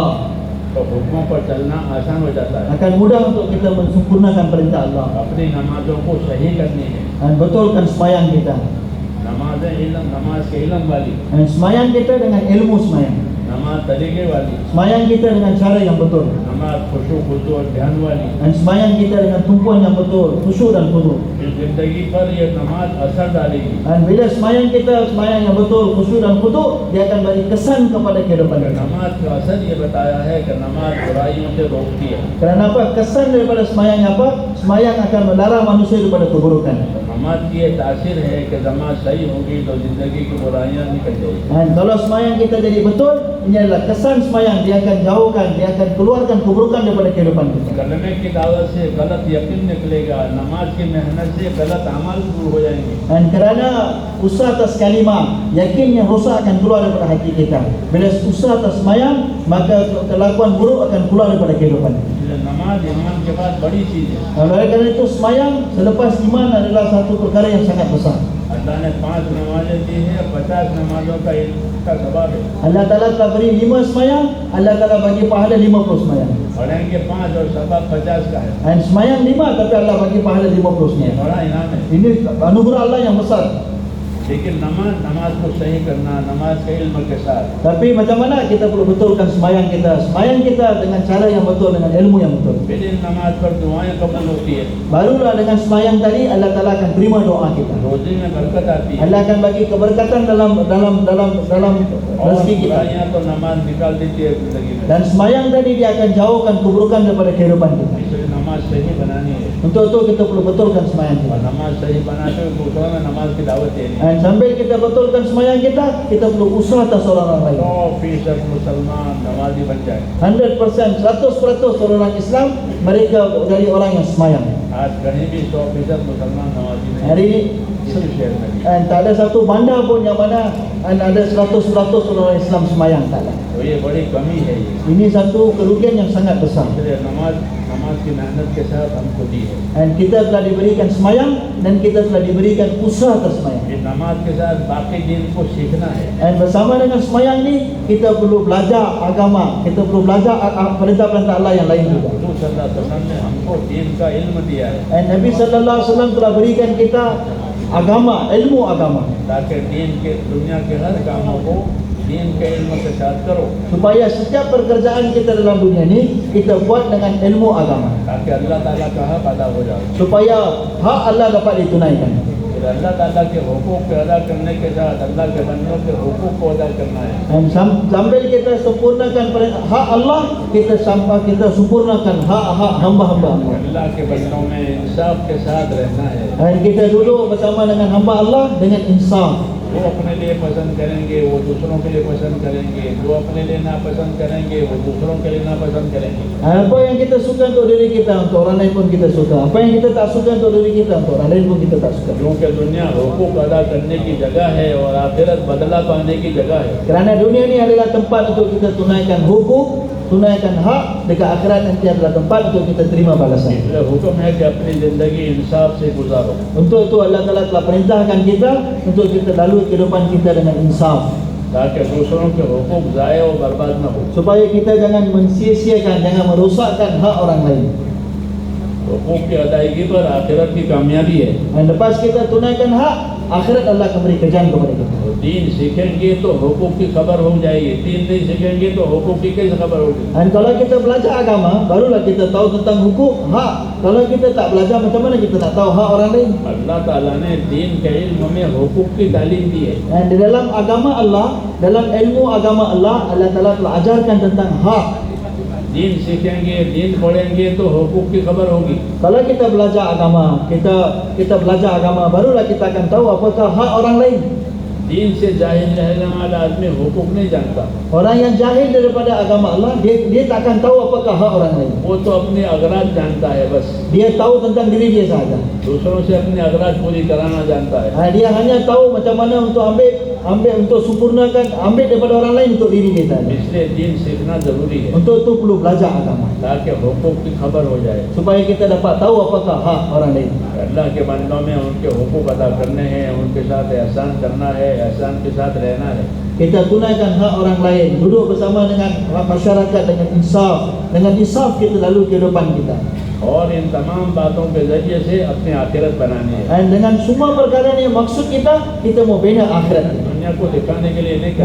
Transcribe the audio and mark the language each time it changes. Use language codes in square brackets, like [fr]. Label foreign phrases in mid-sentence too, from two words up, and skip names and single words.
[ur] تو حکموں پر چلنا آسان ہو جاتا ہے. [ms] Akan mudah untuk kita mensempurnakan perintah Allah [ur] اپنی نمازوں کو صحیح کرنی ہے, [ms] dan betulkan sembahyang kita. [ur] نمازیں علم، نماز کے علم والی, [ms] Dan sembahyang kita dengan ilmu sembahyang. [ur] نماز طریقے والی, [ms] Sembahyang kita dengan cara yang betul. [ur] نماز خشوع خشوع اور دھیان والی. [ms] Dan sembahyang kita dengan tumpuan yang betul, khusyuk dan khudu. [ur] اس زندگی پر یہ نماز اثر ڈالے گی. [ms] Dan bila sembahyang kita sembahyang yang betul, khusyuk dan khudu, dia akan beri kesan kepada kehidupan kita. [ur] نماز کا اثر یہ بتایا ہے کہ نماز برائیوں سے روکتی ہے. [ms] Kerana apa? Kesan daripada sembahyang apa? Sembahyang akan melarang manusia daripada keburukan. [ur] نماز کی یہ تاثیر ہے کہ نماز صحیح ہوگی تو زندگی کی برائیاں نکل جائے گی. [ms] Dan kalau sembahyang kita jadi betul, ini adalah kesan sembahyang, dia akan jauhkan, dia akan keluarkan keburukan daripada kehidupan kita. [ur] کلمے کی دعوت سے غلط یقین نکلے گا، نماز کی محنت سے غلط اعمال دور ہو جائیں گے. [ms] Dan kerana usaha atas kalimah, yakin yang rosak akan keluar daripada hati kita. Bila usaha atas sembahyang, maka kelakuan buruk akan keluar daripada kehidupan kita. [ur] اس لیے نماز ایمان کے بعد بڑی چیز ہے. [ms] Oleh kerana itu sembahyang selepas iman adalah satu perkara yang sangat besar. [ur] اللہ نے 5 نمازیں دی ہے، 50 نمازوں کا اس کا ثواب ہے. [ms] Allah Ta'ala telah beri 5 sembahyang, Allah Ta'ala bagi pahala 50 sembahyang. [ur] پڑھیں گے 5 اور ثواب 50 کا ہے. [ms] Dan sembahyang 5 tapi Allah bagi pahala 50 sembahyang. [ur] بڑا انعام ہے. [ms] Ini anugerah Allah yang besar. [ur] لیکن نماز کو صحیح کرنا، نماز کے علم کے ساتھ, [ms] Tapi macam mana kita perlu betulkan sembahyang kita? Sembahyang kita dengan cara yang betul, dengan ilmu yang betul. [ur] پھر ان نماز پر دعائیں قبول ہوتی ہے, [ms] Barulah dengan sembahyang tadi Allah Ta'ala akan terima doa kita. [ur] روزی میں برکت آتی ہے. [ms] Allah akan bagi keberkatan dalam [ur] और [ms] rezeki kita. [ur] برائیاں تو نماز نکال دیتی ہے زندگی میں. [ms] Dan sembahyang tadi dia akan jauhkan keburukan daripada kehidupan kita. [ur] اس لیے نماز صحیح بنانی ہے [ms] Untuk itu kita perlu betulkan sembahyang [ur] और [ms] kita. [ur] نماز صحیح بناتے ہوئے دوسروں میں نماز کی دعوت دینی ہے. [ms] Dan sambil kita betulkan sembahyang kita perlu usaha atas orang lain. [ur] 100% مسلمان نمازی بن جائے. [ms] 100%, 100% orang Islam mereka dari orang yang sembahyang. [ur] آج کہیں بھی 100% مسلمان نمازی نہیں [ms] Hari [ur] है, [ms] ini [ur] کسی شہر میں بھی. [ms] tak ada satu bandar pun yang mana ada 100% orang Islam sembahyang, tak ada. [ur] تو یہ بڑی کمی ہے یہ. [ms] Ini satu kerugian yang sangat besar. [ur] اس لیے نماز کی محنت کے ساتھ ہم کو دی ہے. [ms] Dan kita telah diberikan sembahyang dan kita telah diberikan usaha atas sembahyang. [ur] یہ نماز کے ساتھ باقی دن کو سیکھنا ہے. [ms] Dan bersama dengan sembahyang ni kita perlu belajar agama, kita perlu belajar perintah-perintah Allah yang lain juga. [ur] हुजूर [ar] صلى الله عليه وسلم [ur] نے ہم کو دین کا علم دیا ہے [ms] Dan Nabi [ar] صلى الله عليه وسلم [ms] telah berikan kita agama, ilmu agama, [ur] تاکہ دین کے دنیا کے ہر کاموں کو دین کے علم کے ساتھ کرو, [ms] supaya setiap pekerjaan kita dalam dunia ni kita buat dengan ilmu agama, [ur] تاکہ اللہ تعالیٰ کا حق ادا ہو جائے. [ms] supaya hak Allah dapat ditunaikan. [ur] پھر اللہ تعالیٰ کے حقوق کو ادا کرنے کے ساتھ اللہ کے بندوں کے حقوق کو ادا کرنا ہے. [ms] Dan sambil kita sempurnakan hak Allah, kita sempurnakan hak hamba-hamba Allah. [ur] اللہ کے بندوں میں انصاف کے ساتھ رہنا ہے. [ms] Dan kita duduk bersama dengan hamba Allah dengan insaf. [ur] وہ اپنے لیے پسند کریں گے، وہ دوسروں کے لیے پسند کریں گے، جو اپنے لیے ناپسند کریں گے وہ دوسروں کے لیے ناپسند کریں گے. [ms] Apa yang kita suka untuk diri kita, untuk orang lain pun kita suka. Apa yang kita tak suka untuk diri kita, untuk orang lain pun kita tak suka. [ur] کیونکہ دنیا حقوق ادا کرنے کی جگہ ہے اور آخرت بدلہ پانے کی جگہ ہے. [ms] Kerana dunia ni adalah tempat untuk kita tunaikan hukum, tunaikan hak. Dekat akhirat nanti adalah tempat untuk kita terima balasan. [ur] اس لیے حکم ہے کہ اپنی زندگی انصاف سے گزارو. [ms] Untuk itu Allah Ta'ala telah perintahkan kita untuk kita lalui kehidupan kita dengan insaf, [ur] تاکہ دوسروں کے حقوق ضائع اور برباد نہ ہو. [ms] supaya kita jangan mensia-siakan, jangan merosakkan hak orang lain. [ur] حقوق کی ادائیگی پر آخرت کی کامیابی ہے. [ms] Dan lepas kita tunaikan hak, akhirat Allah akan beri kerjaan kepada kita. [ur] تو دین سیکھیں گے تو حقوق کی خبر ہو جائے گی، دین نہیں سیکھیں گے تو حقوق کی کیسے خبر ہوگی. [ms] Dan kalau kita belajar agama, barulah kita tahu tentang hukum, hak. Kalau kita tak belajar, macam mana kita nak tahu hak orang lain? [ur] اللہ تعالیٰ نے دین کے علم میں حقوق کی تعلیم دی ہے. [ms] Dan di dalam agama Allah, dalam ilmu agama Allah, Allah Taala telah ajarkan tentang hak. [ur] دین سیکھیں گے، دین پڑھیں گے تو حقوق کی خبر ہوگی. [ms] Kalau kita belajar agama, kita belajar agama, barulah kita akan tahu apakah hak orang lain. [ur] دین سے جاہل رہنے والا آدمی حقوق نہیں جانتا, [ms] Orang yang jahil daripada agama Allah, dia tak akan tahu apakah hak orang lain. [ur] وہ تو اپنے اغراض جانتا ہے بس, [ms] Dia tahu tentang diri dia sahaja. [ur] دوسروں سے اپنے اغراض پوری کرانا جانتا ہے. [ms] Dia hanya tahu macam mana untuk ambil untuk sempurnakan, ambil daripada orang lain untuk diri dia sahaja. [ur] اس لیے دین سیکھنا ضروری ہے [ms] Untuk itu perlu belajar agama [ur] تاکہ حقوق کی خبر ہو جائے. [ms] supaya kita dapat tahu apakah hak orang lain. [ur] اللہ کے بندوں میں ان کے حقوق ادا کرنے ہیں، ان کے ساتھ احسان کرنا ہے، احسان کے ساتھ رہنا ہے. [ms] Kita tunaikan hak orang lain, duduk bersama dengan masyarakat dengan insaf kita lalu kehidupan kita. [ur] اور ان تمام باتوں کے ذریعے سے اپنی آخرت بنانی ہے. [ms] Dan dengan semua perkara ni maksud kita mau bina akhirat kita. [ur] دنیا کو دکھانے کے لیے نہیں کرنا,